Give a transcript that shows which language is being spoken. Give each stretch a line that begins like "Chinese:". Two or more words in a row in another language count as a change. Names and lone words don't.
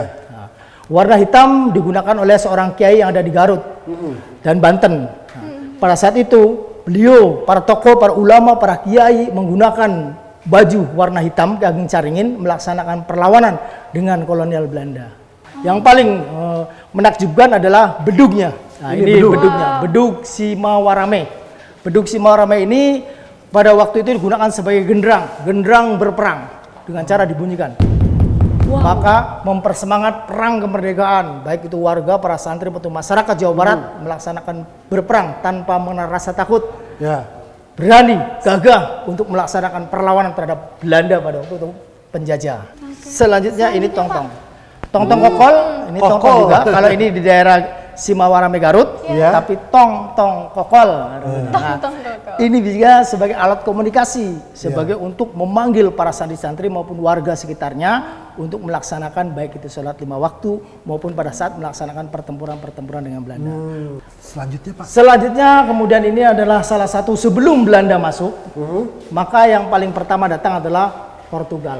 Indonesian: Warna hitam digunakan oleh seorang kiai yang ada di Garut dan Banten. Pada saat itu beliau, para tokoh, para ulama, para kiai menggunakan baju warna hitam kageng caringin melaksanakan perlawanan dengan kolonial Belanda. Yang paling menakjubkan adalah bedugnya. Nah, ini bedugnya, bedug Simawarame. Bedug Simawarame ini pada waktu itu digunakan sebagai genderang berperang dengan cara dibunyikan. Maka mempersemangat perang kemerdekaan, baik itu warga, para santri atau masyarakat Jawa Barat melaksanakan berperang tanpa mengenal rasa takut, berani, gagah untuk melaksanakan perlawanan terhadap Belanda pada waktu itu penjajah. Selanjutnya ini tong-tong. Tong-tong kokol, ini tong-tong juga. Kalau ini di daerah Simawarame Garut, tapi tong-tong kokol. Nah, ini juga sebagai alat komunikasi, sebagai untuk memanggil para santri-santri maupun warga sekitarnya untuk melaksanakan baik itu sholat 5 waktu maupun pada saat melaksanakan pertempuran-pertempuran dengan Belanda. Selanjutnya Pak. Selanjutnya kemudian ini adalah salah satu sebelum Belanda masuk, maka yang paling pertama datang adalah Portugal.